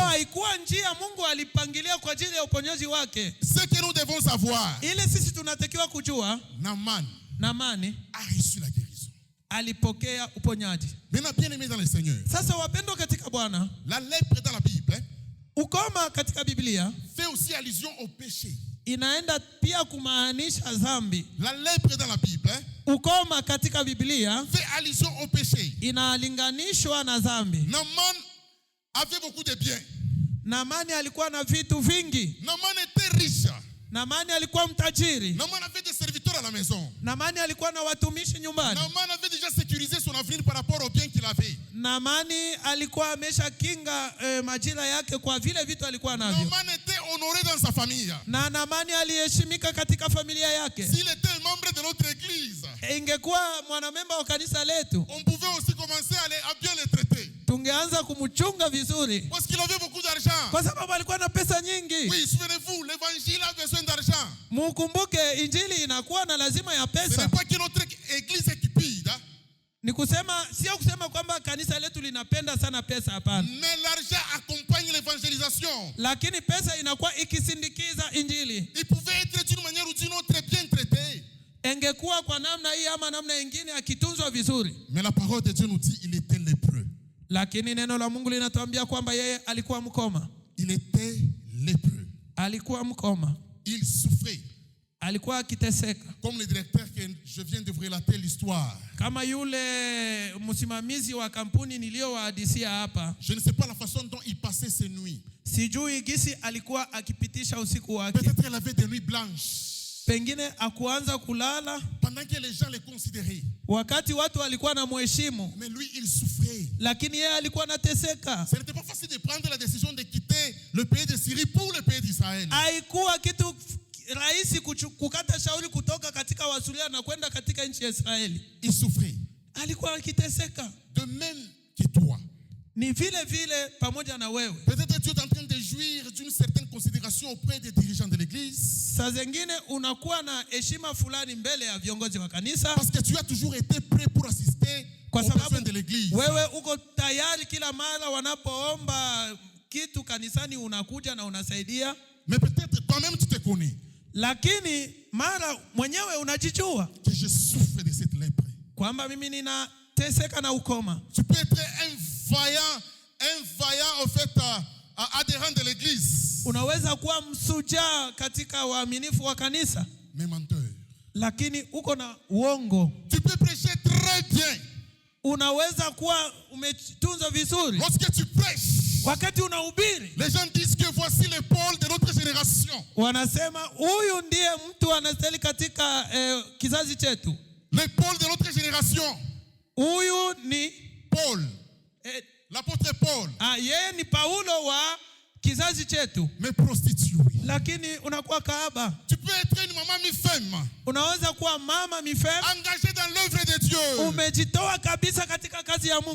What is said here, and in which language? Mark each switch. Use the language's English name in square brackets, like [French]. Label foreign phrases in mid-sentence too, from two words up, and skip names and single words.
[Swahili] haikuwa njia Mungu alipangilia kwa ajili ya uponyaji wake. [French] Ce que nous devons savoir, [Swahili] Ile sisi tunatakiwa kujua, [French] Naaman [Swahili] Naamani [French] a reçu la guérison. [Swahili] alipokea uponyaji. [French] Maintenant, bien aimé dans le Seigneur, [Swahili] Sasa wapendwa katika Bwana, [French] la lèpre dans la Bible [Swahili] ukoma katika Biblia [French] fait aussi allusion au péché. [Swahili] inaenda pia kumaanisha dhambi. [French] La lèpre dans la Bible [Swahili] Ukoma katika Biblia [French] fait allusion au péché. [Swahili] inalinganishwa na dhambi. [French] Naaman avait beaucoup de biens. [Swahili] Naamani alikuwa na vitu vingi. [French] Naaman était riche. [Swahili] Naamani alikuwa mtajiri. [French] Naaman avait des serviteurs à la maison. [Swahili] Naamani alikuwa na watumishi nyumbani. [French] Naaman avait déjà sécurisé son avenir par rapport aux biens qu'il avait. [Swahili] Naamani alikuwa amesha kinga majira yake kwa vile vitu alikuwa navyo. [French] Naaman était honoré dans sa famille. [Swahili] Na Naamani aliheshimika katika familia yake. [French] S'il était un membre de notre église, [Swahili] Ingekuwa mwanamemba wa kanisa letu, [French] on pouvait aussi commencer à bien le traiter. [Swahili] tungeanza kumchunga vizuri [French] Parce qu'il avait beaucoup d'argent. [Swahili] kwa sababu alikuwa na pesa nyingi. [French] Oui, souvenez-vous, l'évangile a besoin d'argent. [Swahili] Mukumbuke injili inakuwa na lazima ya [French] Ce [Swahili] pesa. [French] n'est pas que notre église est cupide, hein? [Swahili] Ni kusema, sio kusema kwamba kanisa letu linapenda sana pesa, hapana. [French] Mais l'argent accompagne l'évangélisation. [Swahili] Lakini pesa inakuwa ikisindikiza injili. [French] Il pouvait être d'une manière ou d'une autre bien traité. [Swahili] Ingekuwa kwa namna hii ama namna nyingine akitunzwa vizuri. [French] Mais la parole de Dieu nous dit il était lépreux. [Swahili] Lakini neno la Mungu linatuambia kwamba yeye alikuwa mkoma. [French] Il était lépreux. [Swahili] Alikuwa mkoma. [French] Il souffrait. [Swahili] Alikuwa akiteseka. [French] Comme le directeur que je viens de vous relater l'histoire. [Swahili] Kama yule msimamizi wa kampuni niliyowahadisia hapa. [French] Je ne sais pas la façon dont il passait ses nuits. [Swahili] Sijui gisi alikuwa akipitisha usiku wake. [French] Peut-être qu'elle avait des nuits blanches. [Swahili] Pengine akuanza kulala [French] pendant que les gens le considéraient. [Swahili] Wakati watu walikuwa na mheshimu. [French] Mais lui, il souffrait. [Swahili] Lakini yeye alikuwa anateseka. [French] Ce n'était pas facile de prendre la décision de quitter le pays de Syrie pour le pays d'Israël. [Swahili] Haikuwa kitu rahisi kukata shauri kutoka katika Wasuria na kwenda katika nchi ya Israeli. [French] Il souffrait. [Swahili] Alikuwa akiteseka. [French] De même que toi. [Swahili] Ni vile vile pamoja na wewe. [French] Peut-être tu es en train de jouir d'une certaine considération auprès des dirigeants de l'église. [Swahili] Saa zingine unakuwa na heshima fulani mbele ya viongozi wa kanisa. [French] Parce que tu as toujours été prêt pour assister aux besoins de l'église. [Swahili] Wewe uko tayari kila mara wanapoomba kitu kanisani unakuja na unasaidia. [French] Mais peut-être toi-même tu te connais. [Swahili] Lakini mara mwenyewe unajijua [French] que je souffre de cette lèpre. [Swahili] Kwamba mimi ninateseka na ukoma. [French] Tu peux être un vaillant au fait adhérent de l'église. [Swahili] Unaweza kuwa msujaa katika waaminifu wa kanisa. [French] Mais menteur. [Swahili] lakini uko na uongo. [French] Tu peux prêcher très bien. [Swahili] Unaweza kuwa umetunza vizuri. [French] Lorsque tu prêches, [Swahili] Wakati unahubiri, [French] les gens disent que voici le Paul de notre génération. [Swahili] wanasema huyu ndiye mtu anastahili katika kizazi chetu. [French] Le Paul de notre génération. [Swahili] Huyu ni [French] Paul. L'apôtre Paul. [Swahili] Yeye ni Paulo wa kizazi chetu. [French] Mais prostituée. [Swahili] Lakini unakuwa kahaba. [French] Tu peux être une maman mi-femme. [Swahili] Unaweza kuwa mama mifem. [French] Engagée dans l'œuvre de Dieu. [Swahili] Umejitoa kabisa katika kazi ya Mungu.